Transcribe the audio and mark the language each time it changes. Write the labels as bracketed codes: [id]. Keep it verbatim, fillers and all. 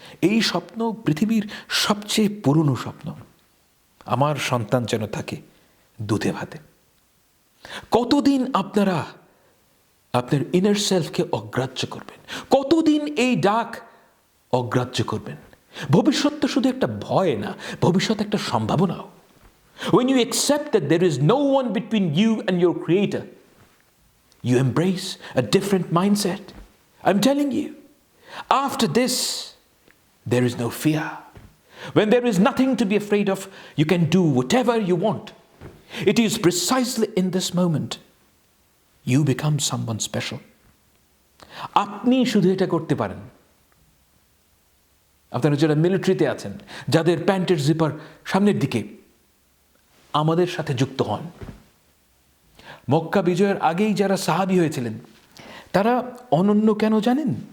[bn] এই স্বপ্ন পৃথিবীর সবচেয়ে পুরনো স্বপ্ন, আমার সন্তান যেন থাকে দুধে ভাতে। কতদিন আপনারা আপনার ইনার সেলফকে অগ্রাহ্য করবেন? কতদিন এই ডাক অগ্রাহ্য করবেন? ভবিষ্যৎ তো শুধু একটা ভয় না, ভবিষ্যৎ একটা সম্ভাবনাও। [en] When you accept that there is no one between you and your creator, you embrace a different mindset. I'm telling you, after this, there is no fear. When there is nothing to be afraid of, you can do whatever you want. It is precisely in this moment you become someone special. [bn] আপনি শুধু এটা করতে পারেন। আপনারা যারা মিলিটারিতে আছেন, যাদের প্যান্টের জিপার সামনের দিকে, আমাদের সাথে যুক্ত হন। মক্কা বিজয়ের আগেই যারা সাহাবী হয়েছিলেন তারা অনন্য কেন জানেন?